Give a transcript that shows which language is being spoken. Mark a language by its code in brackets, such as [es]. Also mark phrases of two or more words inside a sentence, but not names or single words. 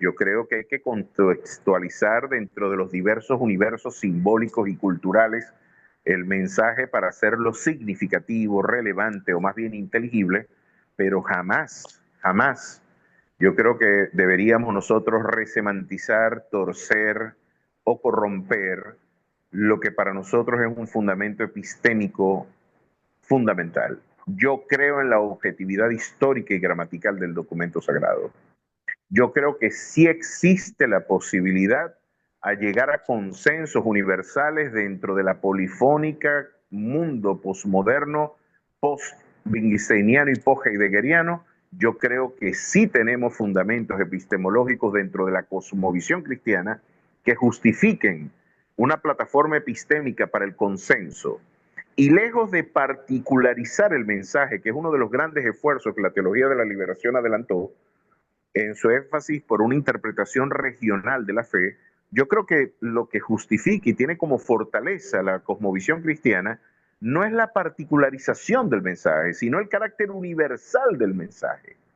[es] Yo creo que hay que contextualizar dentro de los diversos universos simbólicos y culturales el mensaje para hacerlo significativo, relevante o más bien inteligible, pero jamás, jamás yo creo que deberíamos nosotros resemantizar, torcer o corromper lo que para nosotros es un fundamento epistémico fundamental. Yo creo en la objetividad histórica y gramatical del documento sagrado. Yo creo que sí existe la posibilidad a llegar a consensos universales dentro de la polifónica mundo posmoderno, post-wittgensteiniano y post-heideggeriano. Yo creo que sí tenemos fundamentos epistemológicos dentro de la cosmovisión cristiana que justifiquen una plataforma epistémica para el consenso. Y lejos de particularizar el mensaje, que es uno de los grandes esfuerzos que la teología de la liberación adelantó, en su énfasis por una interpretación regional de la fe, yo creo que lo que justifica y tiene como fortaleza la cosmovisión cristiana no es la particularización del mensaje, sino el carácter universal del mensaje.